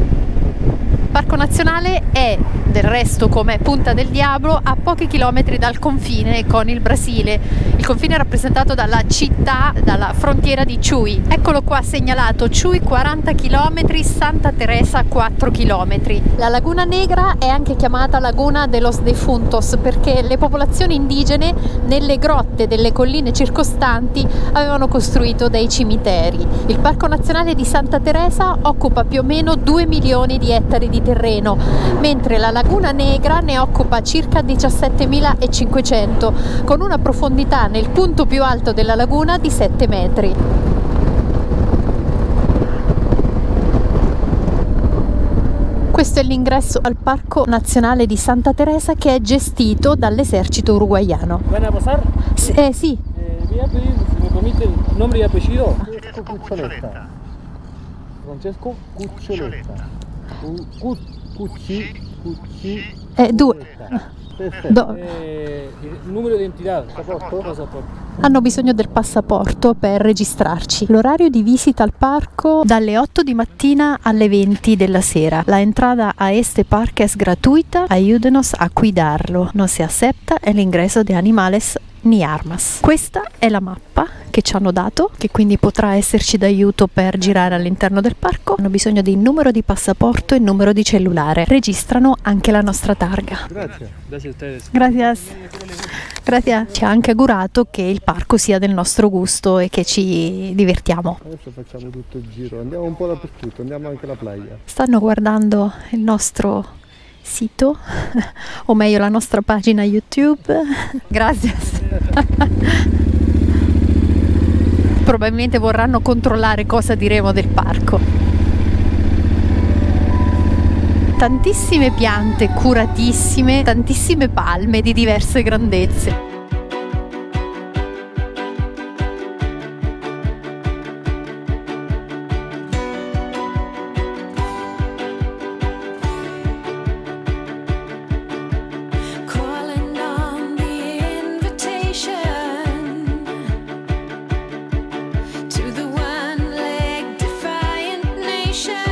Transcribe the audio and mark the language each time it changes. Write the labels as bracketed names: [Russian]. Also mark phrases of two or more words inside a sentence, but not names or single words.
[Italian] Il Parco Nazionale è del resto, come Punta del Diablo, a pochi chilometri dal confine con il Brasile. Il confine è rappresentato dalla città, dalla frontiera di Chuy. Eccolo qua segnalato: Chuy 40 km, Santa Teresa 4 km. La Laguna Negra è anche chiamata Laguna de los Defuntos perché le popolazioni indigene nelle grotte delle colline circostanti avevano costruito dei cimiteri. Il Parco Nazionale di Santa Teresa occupa più o meno 2 milioni di ettari di di terreno, mentre la Laguna Negra ne occupa circa 17.500, con una profondità nel punto più alto della laguna di 7 metri. Questo è l'ingresso al Parco Nazionale di Santa Teresa, che è gestito dall'esercito uruguaiano. [Spanish] ¿Van a pasar? [Italian] Sì. [Spanish] Voy a pedir, si me permite, el nombre y apellido. [Italian] Francesco Cuccioletta. Francesco Cuccioletta. Cucci. Due. Perfetto. Il numero di identità. Passaporto. Hanno bisogno del passaporto per registrarci. L'orario di visita al parco dalle 8 di mattina alle 20 della sera. [Spanish] La entrada a este parque es gratuita. Ayúdenos a cuidarlo. No se acepta el ingreso de animales ni armas. [Italian] Questa è la mappa che ci hanno dato, che quindi potrà esserci d'aiuto per girare all'interno del parco. Hanno bisogno di numero di passaporto e numero di cellulare. Registrano anche la nostra targa. Grazie. [Spanish] Gracias a ustedes. Gracias. [Italian] Grazie. Ci ha anche augurato che il parco sia del nostro gusto e che ci divertiamo. Adesso facciamo tutto il giro, andiamo un po' dappertutto, andiamo anche alla playa. Stanno guardando il nostro sito, o meglio la nostra pagina YouTube. Grazie. Probabilmente vorranno controllare cosa diremo del parco. Tantissime piante curatissime, tantissime palme di diverse grandezze. [English] Calling on the invitation to the one-leg defiant nation,